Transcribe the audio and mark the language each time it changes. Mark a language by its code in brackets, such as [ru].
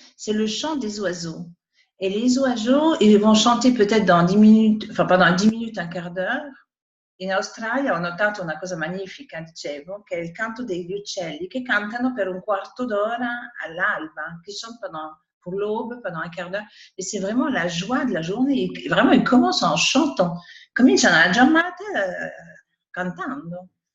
[fr] C'est le chant des oiseaux. Et les oiseaux, ils vont chanter peut-être dans 10 minutes, enfin, pendant 10 minutes, un quart d'heure. [it] In Australia ho notato una cosa magnifica, dicevo, che è il canto degli uccelli che cantano per un quarto d'ora all'alba, [fr] qui chantent pour l'aube, pendant un quart d'heure. Et c'est vraiment la joie de la journée. Vraiment, ils commencent en chantant. [it] Cominciano la giornata cantando.